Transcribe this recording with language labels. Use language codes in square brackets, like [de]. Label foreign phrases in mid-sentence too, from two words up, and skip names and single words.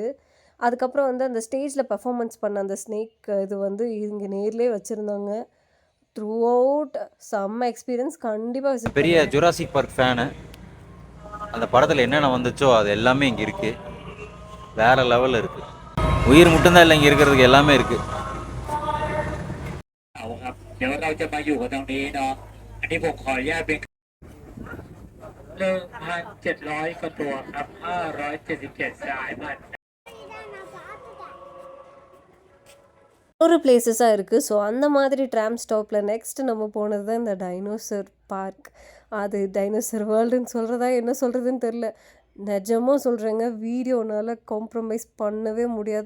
[ta] அதுக்கப்புறம் வந்து அந்த [en] stage-il performance [ta] பண்ண அந்த ஸ்னேக் இது வந்து இங்கே நேர்லேயே வச்சுருந்தாங்க. [en] through out [ta] செம்ம எக்ஸ்பீரியன்ஸ். கண்டிப்பாக பெரிய ஜுராசிக் பார்க் ஃபேனு. அந்த படத்தில் என்னென்ன வந்துச்சோ அது எல்லாமே இங்கே இருக்குது. வேறு லெவலில் இருக்குது. உயிர் மட்டும்தான் இல்லை, இங்கே இருக்கிறதுக்கு எல்லாமே இருக்குது. [th] เดี๋ยวเราจะมาอยู่กันตรงนี้เนาะ อันนี้ผมขออนุญาตเป็น 1,700 กว่าตัวครับ 577 สายพันธุ์ [ta] ஒரு பிளேசஸாக இருக்குது. ஸோ அந்த மாதிரி [en] tram stop-il [ta] நெக்ஸ்ட்டு நம்ம போனது தான் இந்த டைனோசர் பார்க். அது டைனோசர் வேர்ல்டுன்னு சொல்கிறதா என்ன சொல்கிறதுன்னு தெரில. நிஜமாக சொல்கிறேங்க, வீடியோனால் காம்ப்ரமைஸ் பண்ணவே முடியாது.